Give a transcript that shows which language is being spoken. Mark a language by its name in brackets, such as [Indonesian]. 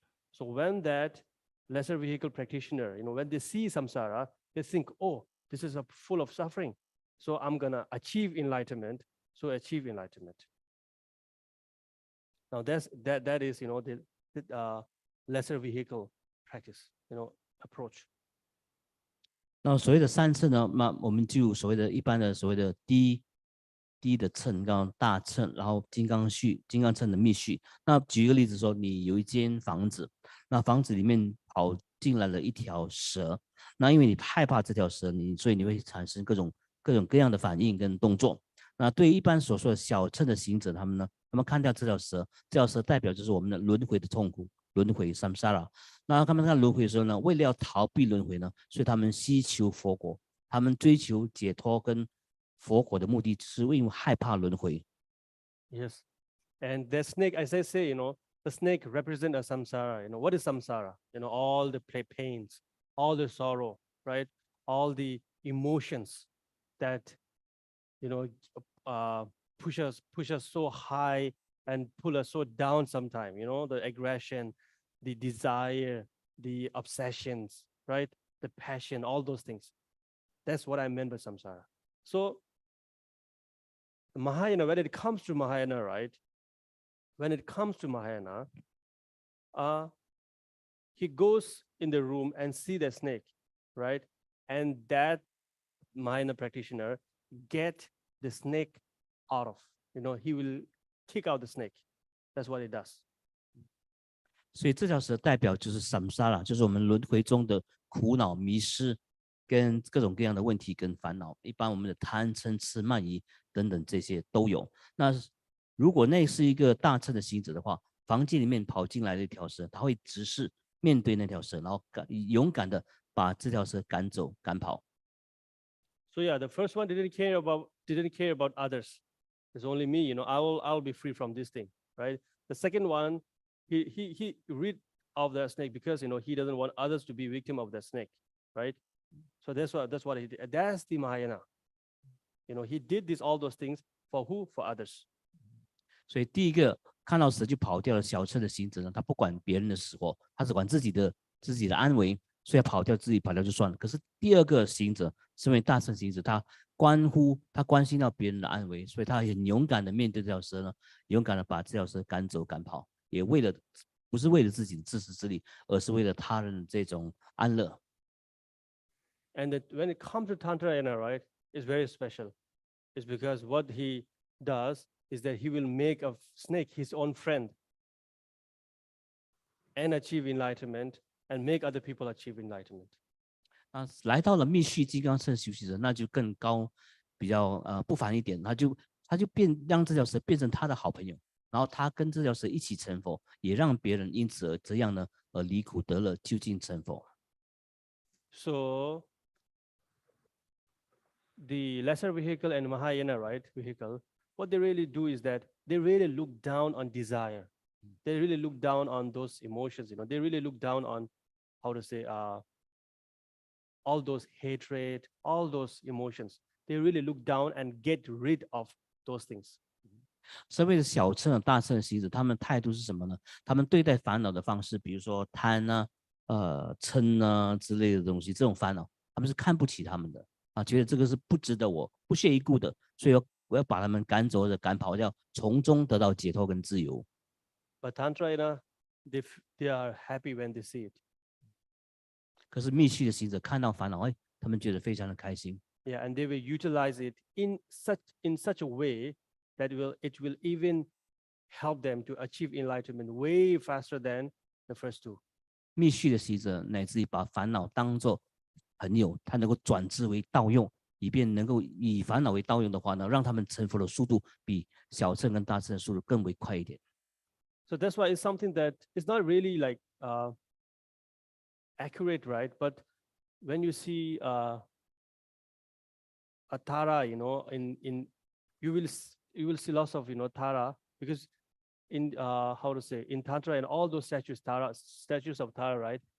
[English] So when that lesser vehicle practitioner, when they see samsara, they think, oh, this is full of suffering. So I'm gonna achieve enlightenment. So achieve enlightenment. Now that is, the lesser vehicle practice, approach. [Chinese] 那所谓的3乘呢，那我们就所谓的一般的所谓的低的乘，刚刚大乘，然后金刚乘的密续。那举一个例子说，你有一间房子，那房子里面跑进来了一条蛇，那因为你害怕这条蛇，所以你会产生各种各样的反应跟动作。那对于一般所说的小乘的行者，他们看到这条蛇代表就是我们的轮回的痛苦，轮回 samsara。那他们看轮回的时候呢，为了要逃避轮回呢，所以他们希求佛果，他们追求解脱跟佛果的目的是因为害怕轮回。 [English] Yes, and the snake, as I say, the snake represents a samsara. What is samsara? All the pains, all the sorrow, right? All the emotions that push us so high and pull us so down sometimes. The aggression, the desire, the obsessions, right? The passion, all those things. That's what I meant by samsara. So Mahayana, when it comes to Mahayana, right? When it comes to Mahayana, he goes in the room and see the snake, right? And that Mahayana practitioner get the snake out of, he will kick out the snake. That's what he does. [Chinese] 所以这条蛇代表就是 samsara， 就是我们轮回中的苦恼、迷失跟各种各样的问题跟烦恼。一般我们的贪嗔痴慢疑等等这些都有。那如果那是一个大乘的行者的话，房间里面跑进来的一条蛇，他会直视面对那条蛇，然后勇敢的把这条蛇赶走、赶跑。 [English] So yeah, the first one didn't care about others. It's only me, I'll be free from this thing, right? The second one, he rid of the snake because he doesn't want others to be victim of the snake, right? So that's what he did. That's the Mahayana. He did all those things for who? For others. [Chinese] 所以第一个看到死就跑掉的小乘的行者呢，他不管别人的死活，他只管自己的安危，所以跑掉自己跑掉就算了。可是第二个行者，身为大乘行者，他关心到别人的安危，所以他很勇敢的面对这条蛇呢，勇敢的把这条蛇赶走赶跑，也不是为了自己的自私自利，而是为了他人的这种安乐。 [English] And when it comes to Tantrayana, right, it's very special. It's because what he does is that he will make a snake his own friend and achieve enlightenment and make other people achieve enlightenment. [Chinese] 那来到了密续金刚乘修习者，那就更高，比较不凡一点，他就让这条蛇变成他的好朋友，然后他跟这条蛇一起成佛，也让别人因此而这样呢，离苦得乐，究竟成佛。 [English] So the lesser vehicle and Mahayana, right, vehicle, what they really do is that they really look down on desire. They really look down on those emotions, they really look down on, how to say, all those hatred, all those emotions. They really look down and get rid of those things. [Chinese] 所谓的小乘和大乘的行者，他们态度是什么呢？他们对待烦恼的方式，比如说贪啊、嗔啊之类的东西，这种烦恼，他们是看不起他们的啊，觉得这个是不值得我不屑一顾的，所以我要把他们赶走或者赶跑掉，从中得到解脱跟自由。 [English] But Tantrayana, they are happy when they see it. [Chinese] 可是密续的行者看到烦恼，他们觉得非常的开心。 [English] Yeah, and they will utilize it in such a way that it will even help them to achieve enlightenment way faster than the first two. [Chinese] 密续的行者乃至于把烦恼当作朋友，他能够转之为道用，以便能够以烦恼为道用的话呢，让他们成佛的速度比小乘跟大乘的速度更为快一点。 [English] So that's why it's something that is not really like accurate, right? But when you see a Tara, in you will see lots of Tara, because in how to say, in Tantra and all those statues of Tara, right?